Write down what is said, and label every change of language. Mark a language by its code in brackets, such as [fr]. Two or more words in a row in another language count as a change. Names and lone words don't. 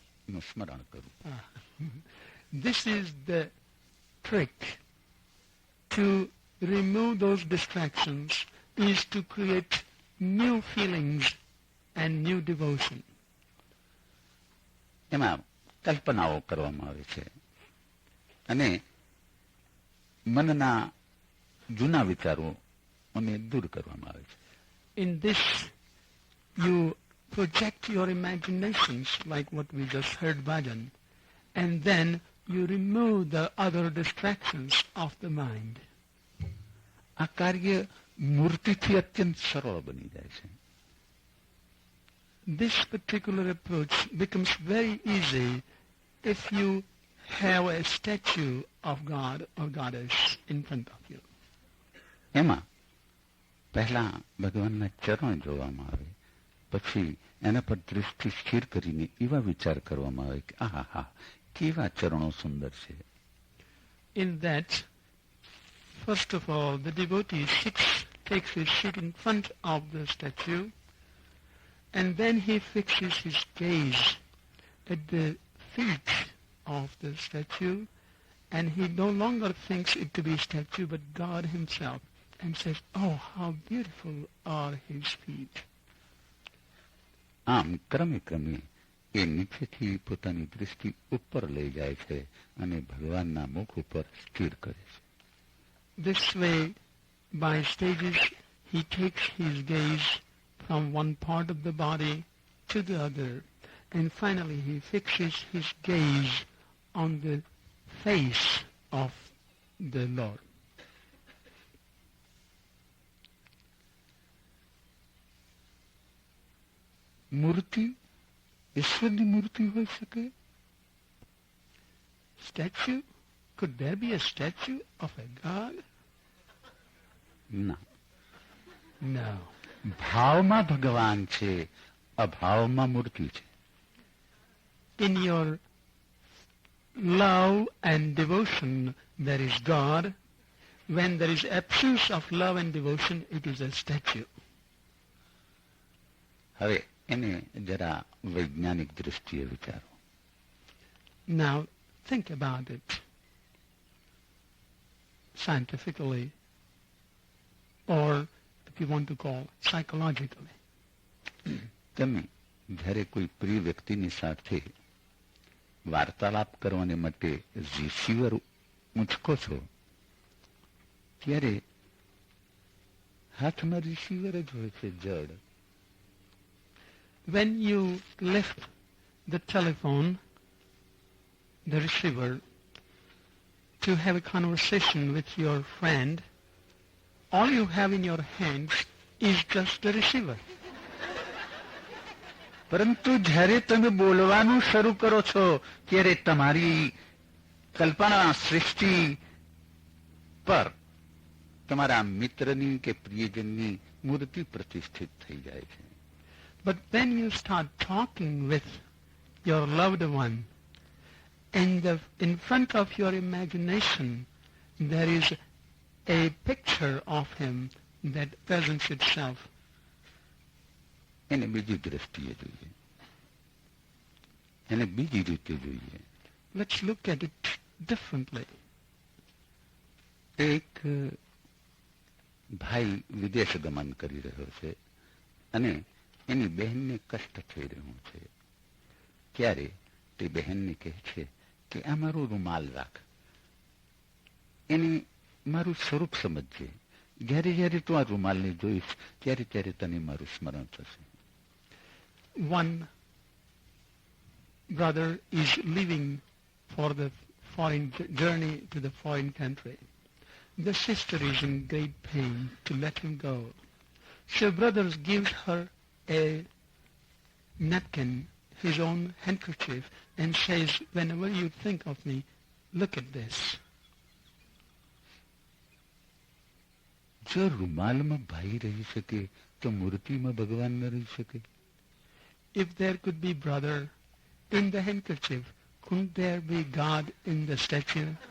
[gu] નું સ્મરણ કરવું. [en] This is the trick to remove those distractions, is to create new feelings and new devotion. [gu] એમાં કલ્પનાઓ કરવામાં આવે છે અને મનના જૂના વિચારોને દૂર કરવામાં આવે છે. [en] In this, you project your imaginations like what we just heard bhajan, and then you remove the other distractions of the mind. [gu] આ કાર્ય મૂર્તિથી અત્યંત સરળ બની જાય છે. [en] This particular approach becomes very easy if you have a statue of God or Goddess in front of you. [gu] એમાં પહેલા ભગવાનના ચરણ જોવામાં આવે, પછી એના પર દૃષ્ટિ સ્થિર કરીને એવા વિચાર કરવામાં આવે કે આહા કેવા ચરણો સુંદર છે. [en] In that, first of all, the devotee takes his seat in front of the statue, and then he fixes his gaze at the feet of the statue, and he no longer thinks it to be a statue but God himself, and says, "Oh, how beautiful are his feet." [gu] આમ ક્રમે ક્રમે એ નીચેથી પોતાની દૃષ્ટિ ઉપર લઈ જાય છે અને ભગવાનના મુખ ઉપર સ્થિર કરે છે. [en] This way, by stages, he takes his gaze from one part of the body to the other, and finally he fixes his gaze on the face of the Lord. [gu] મૂર્તિ ઈશ્વરની મૂર્તિ હોઈ શકે? [en] Statue? Could there be a statue of a God? [gu] ના. [en] No. [gu] ભાવમાં ભગવાન છે, અભાવમાં મૂર્તિ છે. [en] In your love and devotion there is God. When there is absence of love and devotion, it is a statue. [gu] હવે એને જરા વૈજ્ઞાનિક દૃષ્ટિએ વિચારો. [en] Now think about it scientifically, or if you want to call psychologically. [gu] તમે જ્યારે કોઈ પ્રિય વ્યક્તિની સાથે વાર્તાલાપ કરવાને માટે રિસીવર ઊંચકો છો ત્યારે હાથમાં રિસીવર જ હોય છે, જડ. [en] When you lift the telephone, the receiver, to have a conversation with your friend, all you have in your hands is just the receiver. [gu] પરંતુ જ્યારે તમે બોલવાનું શરૂ કરો છો ત્યારે તમારી કલ્પના સૃષ્ટિ પર તમારા મિત્રની કે પ્રિયજનની મૂર્તિ પ્રતિષ્ઠિત થઈ જાય છે. [en] But when you start talking with your loved one, in front of your imagination there is a picture of him that presents itself. [gu] એને બીજી દ્રષ્ટિએ જોઈએ, એને બીજી રીતે જોઈએ. [en] Let's look at it differently. [gu] એક ભાઈ વિદેશ ગમન કરી રહ્યો છે અને એની બહેનને કષ્ટ થઈ રહ્યું છે. ત્યારે તે બહેનને કહે છે કે આ મારું રૂમાલ રાખ, એને મારું સ્વરૂપ સમજજે. જ્યારે જ્યારે તું આ રૂમાલને જોઈશ ત્યારે ત્યારે તને મારું સ્મરણ થશે. [en] One brother is leaving for the foreign journey to the foreign country. The sister is in great pain to let him go. So brother gives her a napkin, his own handkerchief, and says, "Whenever you think of me, look at this." [gu] જો રૂમાલમાં ભાઈ રહી શકે તો મૂર્તિમાં ભગવાન ન રહી શકે? [en] If there could be brother in the handkerchief, couldn't there be God in the statue?